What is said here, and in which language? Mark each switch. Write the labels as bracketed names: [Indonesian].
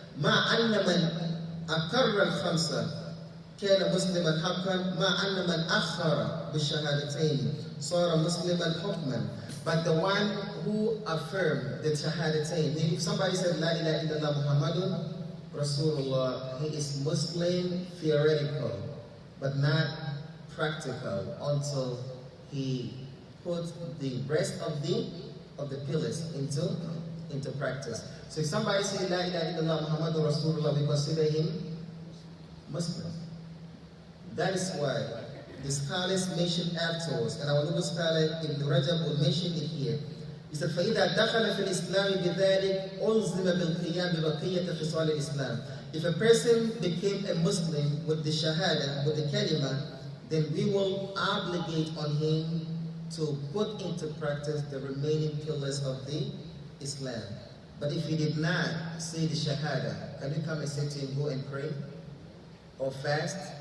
[Arabic] مع أن من أقر الخمسة كان مسلما حقا مع أن من أخر بالشهادتين صار مسلما حكما. [English] But the one who affirmed the shahadatain, if somebody said La ilaha illallah Muhammadun Rasulullah, he is Muslim theoretical, but not practical until he put the rest of the pillars into practice. So if somebody says La ilaha illallah Muhammadun Rasulullah, we consider him Muslim. That is why the scholars mentioned afterwards, and our noble scholar Ibn Rajab will mention it here. He said, [Arabic] فَإِذَا دَخَلَ فِي الْإِسْلَامِ بِذَلِكَ أُلْزِمَ بِالْقِيَامِ بِبَقِيَّةِ خِصَالِ الْإِسْلَامِ. [English] If a person became a Muslim with the shahada, with the kalima, then we will obligate on him to put into practice the remaining pillars of the Islam. But if he did not say the shahada, can you come and say to him, go and pray? Or fast?